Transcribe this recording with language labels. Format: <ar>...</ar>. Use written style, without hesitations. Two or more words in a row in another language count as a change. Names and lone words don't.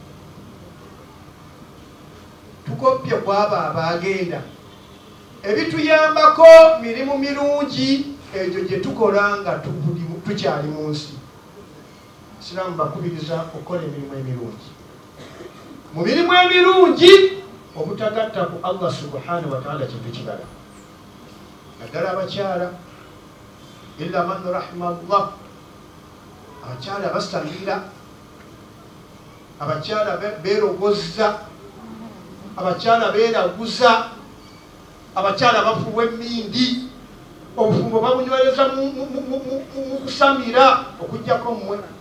<lg>Tukopye ku abo abaagenda, ebituyambako mirimu mirungi egyo gye tukola nga tukyali mu nsi. Siraamu bakubiriza okukola emirimu emirungi. Mu mirimu emirungi obutagatta ku</lg> <ar>الله سبحانه وتعالى</ar> <lg>kintu kibala. Naddala abakyala,</lg> <ar>إلا من رحم الله,</ar> <lg>abakyala basamira, abakyala beerogozza, abakyala beeraguza, abakyala bafuwa emmindi, obufumbo babunyweza mu kusamira okujjako mmwe.</lg>